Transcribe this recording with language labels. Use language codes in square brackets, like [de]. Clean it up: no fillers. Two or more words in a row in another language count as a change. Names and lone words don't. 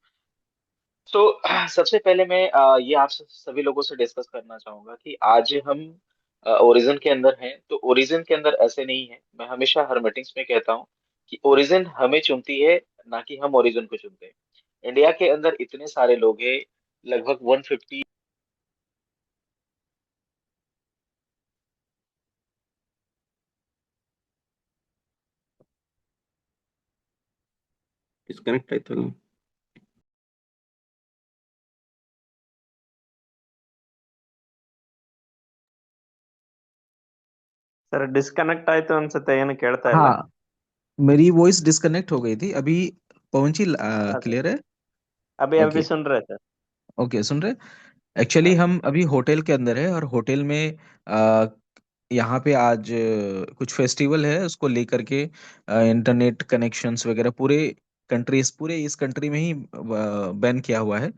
[hi] तो सबसे पहले मैं ये आप सभी लोगों से डिस्कस करना चाहूंगा कि आज हम ओरिजिन के अंदर हैं, तो ओरिजिन के अंदर ऐसे नहीं है. मैं हमेशा हर मीटिंग्स में कहता हूँ कि ओरिजिन हमें चुनती है, ना कि हम ओरिजिन को चुनते हैं. इंडिया के अंदर इतने सारे लोग हैं, लगभग 150. [kn] ಡಿಸ್ಕನೆಕ್ಟ್ ಆಯ್ತಲ್ಲ. [en] sir disconnect [kn] ಆಯ್ತು ಅನ್ಸುತ್ತೆ, ಏನು ಕೇಳ್ತಾ ಇಲ್ಲ. [hi] हाँ, मेरी वॉइस डिस्कनेक्ट हो गई थी अभी. पवन जी हाँ सर, क्लियर है? अभी ओके, सुन रहे थे. ओके, सुन रहे? एक्चुअली हाँ। हम अभी होटल के अंदर है, और होटल में आ, यहाँ पे आज कुछ फेस्टिवल है, उसको लेकर के [en] internet connections [hi] वगैरह पूरे इस कंट्री में ही बैन किया हुआ है।